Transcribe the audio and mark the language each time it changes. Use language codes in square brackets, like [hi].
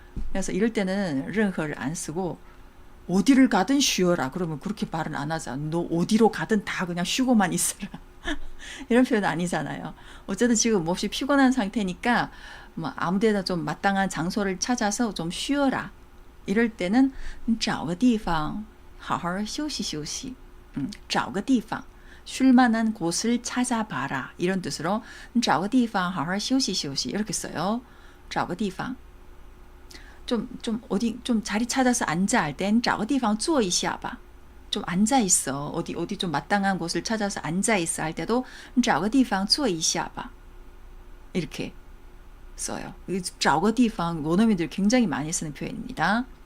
[ko] 그래서 이럴 때는 任何를 안 쓰고 어디를 가든 쉬어라. 그러면 그렇게 말은 안 하잖아. 너 어디로 가든 다 그냥 쉬고만 있어라. 이런 표현 아니잖아요. 어쨌든 지금 몹시 피곤한 상태니까 뭐 아무데나 좀 마땅한 장소를 찾아서 좀 쉬어라. 이럴 때는 [zh] 找个地方好好休息休息. 找个地方 [ko] 쉴만한 곳을 찾아봐라. 이런 뜻으로 [zh] 找个地方好好休息休息 [ko] 이렇게 써요. [zh] 找个地方 [ko] 좀 어디 좀 자리 찾아서 앉아 할 땐 [zh] 找个地方坐一下吧. [ko] 좀 앉아 있어. 어디 좀 마땅한 곳을 찾아서 앉아 있어 할 때도 [zh] 找个地方坐一下吧. [ko] 이렇게 써요. [zh] 找个地方 [ko] 원어민들이 굉장히 많이 쓰는 표현입니다.